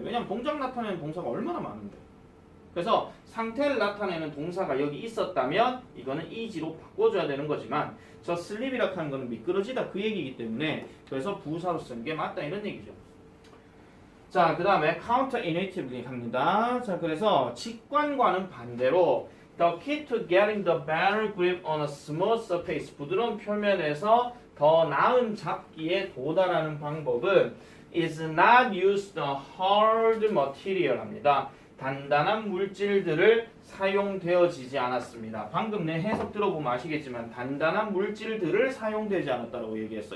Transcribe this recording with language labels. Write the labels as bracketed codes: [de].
[ko] 왜냐면 동작 나타내는 동사가 얼마나 많은데. 그래서 상태를 나타내는 동사가 여기 있었다면 이거는 easy로 바꿔줘야 되는 거지만 저 sleep이라 하는 거는 미끄러지다 그 얘기이기 때문에 그래서 부사로 쓰는 게 맞다 이런 얘기죠. 자, 그 다음에 counter intuitively 합니다. 자, 그래서 직관과는 반대로 [en] The key to getting the better grip on a smooth surface. [ko] 부드러운 표면에서 더 나은 잡기에 도달하는 방법은 [en] is not use the hard material [ko] 합니다. 단단한 물질들을 사용되어지지 않았습니다. 방금 내 해석 들어보면 아시겠지만 단단한 물질들을 사용되지 않았다고 얘기했어.